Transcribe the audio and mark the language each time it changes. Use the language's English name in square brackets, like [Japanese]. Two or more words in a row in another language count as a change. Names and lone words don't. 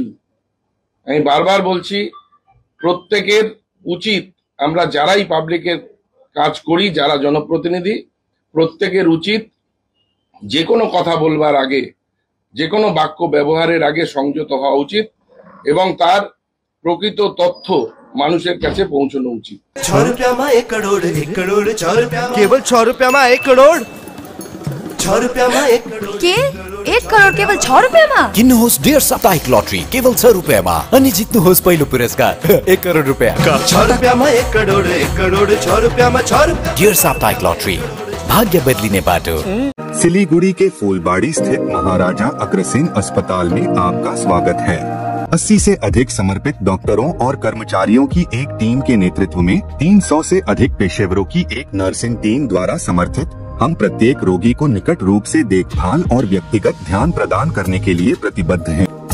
[Bangla] আমি বারবার বলছি, প্রত্যেকের উচিত, আমরা যারাই পাবলিকের কাজ করি, যারা জনপ্রতিনিধি, প্রত্যেকের উচিত যে কোনো কথা বলবার আগে, যে কোনো বাক্য ব্যবহারের আগে সংযত হওয়া উচিত এবং তার প্রকৃত তথ্য মানুষের কাছে পৌঁছানো উচিত। [Hindi] 6 रुपया में 1 करोड़, 1 करोड़ 6 रुपया, केवल 6 रुपया में 1 करोड़, 6 रुपया में 1 करोड़ के 1 करोड़ केवल 6 रुपया में? [Nepali] किन्नुहोस् डेढ साप्ताहिक लटरी केवल 6 रुपयामा अनि जित्नुहोस् पहिलो पुरस्कार 1 करोड रुपैयाँ। [Hindi] 6 रुपया में 1 करोड़, 1 करोड़ 6 रुपया में 6 रुपया। [Nepali] डेढ साप्ताहिक लटरी, भाग्य बदलिने बाटो। [Hindi] सिलीगुड़ी के फूलबाड़ी स्थित महाराजा अग्रसेन अस्पताल में आपका स्वागत है। 80 से अधिक समर्पित डॉक्टरों और कर्मचारियों की एक टीम के नेतृत्व में 300 से अधिक पेशेवरों की एक नर्सिंग टीम द्वारा समर्थित हम प्रत्येक रोगी को निकट रूप से देखभाल और व्यक्तिगत ध्यान प्रदान करने के लिए प्रतिबद्ध हैं।